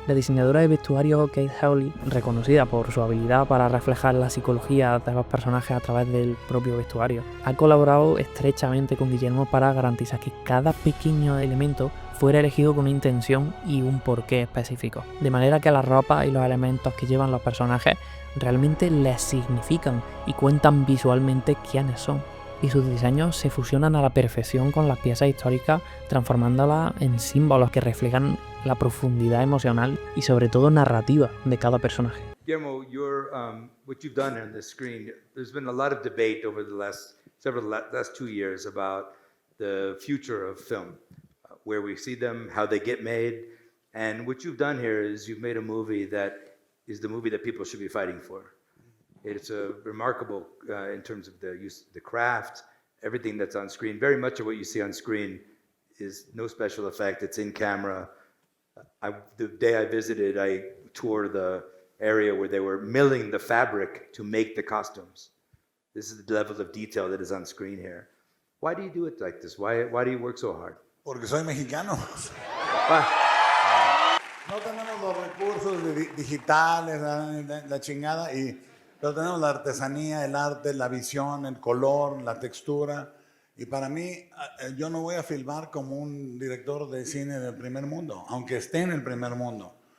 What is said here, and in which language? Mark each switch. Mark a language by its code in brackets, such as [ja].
[es] La diseñadora de vestuario Kate Hawley, reconocida por su habilidad para reflejar la psicología de los personajes a través del propio vestuario, ha colaborado estrechamente con Guillermo para garantizar que cada pequeño elemento fuera elegido con una intención y un porqué específico, de manera que la ropa y los elementos que llevan los personajes realmente les significan y cuentan visualmente quiénes son. Y sus diseños se fusionan a la perfección con las piezas históricas, transformándolas en símbolos que reflejan la profundidad emocional y sobre todo narrativa de cada personaje. [en] Guillermo, what you've done on the screen, there's been a lot of debate over the last 2 years about the future of film. where we see them, how they get made. And what you've done here is you've made a movie that is the movie that people should be fighting for. It's a remarkable in terms of the use, the craft, everything that's on screen. Very much of what you see on screen is no special effect. It's in camera. The day I visited, I toured the area where they were milling the fabric to make the costumes. This is the level of detail that is on screen here. Why do you do it like this? Why do you work so hard? [es] Porque soy mexicano. No tenemos los recursos digitales, la chingada, pero tenemos la artesanía, el arte, la visión, el color, la textura. Y para mí, yo no voy a filmar como un director de cine del primer mundo, aunque esté en el primer mundo.